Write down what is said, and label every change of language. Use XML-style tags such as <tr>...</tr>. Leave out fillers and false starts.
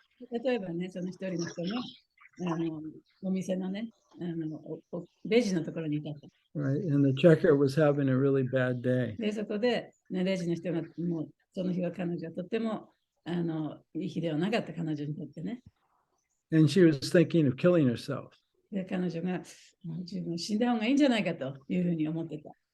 <ja>例えばね、その一人の人がお店のね、レジのところにいたと。</ja> <en>Right, and the checker was having a really bad day.</en> <ja>で、そこで、ね、レジの人がもうその日は彼女はとってもいい日ではなかった彼女にとってね。</ja> <en>And she was thinking of killing herself.</en> <ja>で、彼女が自分死んだ方がいいんじゃないかというふうに思ってた。</ja>